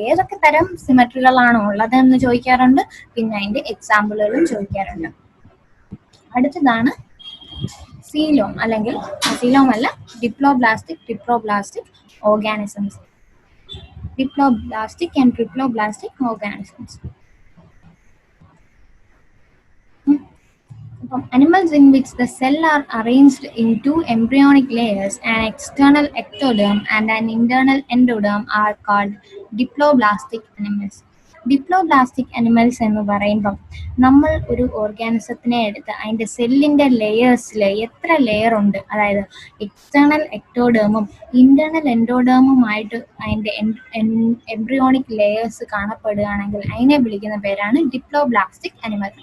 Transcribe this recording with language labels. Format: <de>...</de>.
<ml>ഏതൊക്കെ തരം സിമെട്രികളാണോ ഉള്ളത് എന്ന് ചോദിക്കാറുണ്ട്. പിന്നെ അതിന്റെ എക്സാമ്പിളുകളും ചോദിക്കാറുണ്ട്. അടുത്തതാണ് സീലോം, അല്ലെങ്കിൽ സീലോം അല്ല, diploblastic organisms. Diploblastic and triploblastic organisms.</ml> <en>Animals in which the cell are arranged in two embryonic layers, an external ectoderm and an internal endoderm, are called diploblastic animals.</en> <ml>Diploblastic animals എന്ന് പറയുമ്പം നമ്മൾ ഒരു ഓർഗാനിസത്തിനെ എടുത്ത് അതിൻ്റെ സെല്ലിൻ്റെ ലെയേഴ്സിൽ എത്ര layer ഉണ്ട്, അതായത് എക്സ്റ്റേണൽ എക്ടോഡേമും ഇന്റേണൽ എൻഡോഡേമുമായിട്ട് അതിൻ്റെ എംബ്രിയോണിക് ലെയേഴ്സ് കാണപ്പെടുകയാണെങ്കിൽ അതിനെ വിളിക്കുന്ന പേരാണ് ഡിപ്ലോബ്ലാസ്റ്റിക് അനിമൽസ്.</ml>